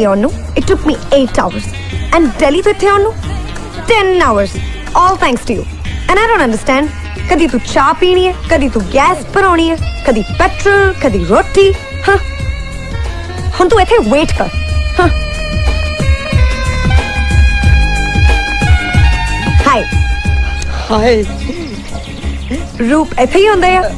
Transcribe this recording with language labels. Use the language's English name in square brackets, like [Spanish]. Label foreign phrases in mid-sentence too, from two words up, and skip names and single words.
[Punjabi] ਆਉਣ ਨੂੰ [English] it took me 8 hours and [Punjabi] Delhi ਤੋਂ ਇੱਥੇ ਆਉਣ ਨੂੰ [English] 10 hours all thanks to you and I don't understand [Punjabi] ਕਦੀ ਤੂੰ ਚਾਹ ਪੀਣੀ ਹੈ ਕਦੀ ਤੂੰ ਗੈਸ ਭਰਾਉਣੀ ਹੈ ਕਦੀ ਪੈਟਰੋਲ ਕਦੀ ਰੋਟੀ ਹਾਂ ਹੁਣ ਤੂੰ ਇੱਥੇ ਵੇਟ ਕਰ ਹਾਂ ਹਾਈ ਰੂਪ ਇੱਥੇ ਹੀ ਹੁੰਦੇ ਆ